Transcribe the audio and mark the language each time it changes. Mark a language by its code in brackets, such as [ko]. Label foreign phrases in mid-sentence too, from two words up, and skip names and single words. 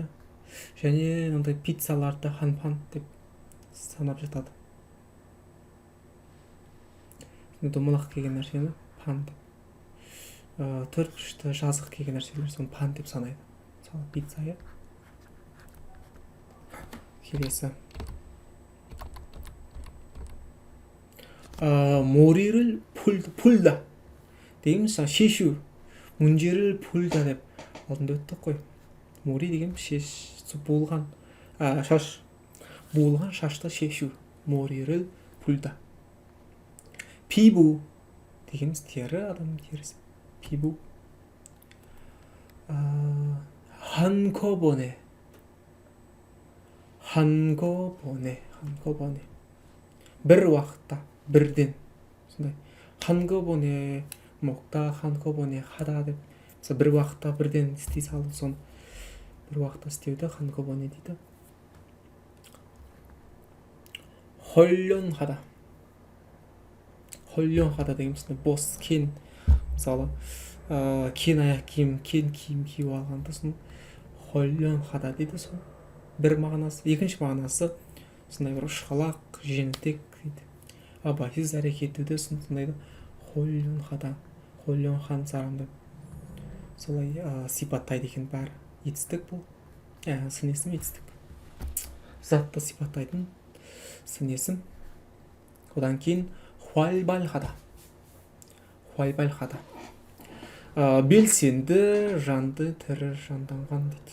[kk] және мынандай пиццаларды ханпан деп санап жатады. домалақ келген нәрсені пан деп, төрт бұрышты жазық келген нәрселер соны пан деп санайды. мысалы пицца, иә. келесі [ko] 머리를 풀다 [kk] дейміз. шешу, [ko] 문제를 풀다 [kk] деп алдында өттік қой. 머리 деген болған шаш, болған шашты шешу. [ko] 머리를 풀다. [kk] 피부 дегеніміз тері, адамның терісі. [ko] 피부. 한꺼번에. [kk] 한꺼번에. бір уақытта, бірден. [ko] сондай 한꺼번에 먹다, 한꺼번에 하다 деп. [kk] мысалы бір уақытта бірден істей салу, соны бір уақытта істеуді 한꺼번에 дейді. 헐렁하다. 헐렁하다 деген сондай бос, кен. мысалы кен аяқ киім, кен киім киіп алғанда соны 헐렁하다 дейді. сол бір мағынасы. екінші мағынасы сондай бір ұшқалақ, жеңілтек дейді. абайсыз әрекет етуді сондайды [ko] 헐렁하다, 헐렁한 사람 [kk] деп солай сипаттайды екен. бәрі етістік бұл. сын есім етістік. затты сипаттайтын сын есім. одан кейін [ko] 활발하다. 활발하다. [kk] белсенді, жанды, тірі, жанданған дейді.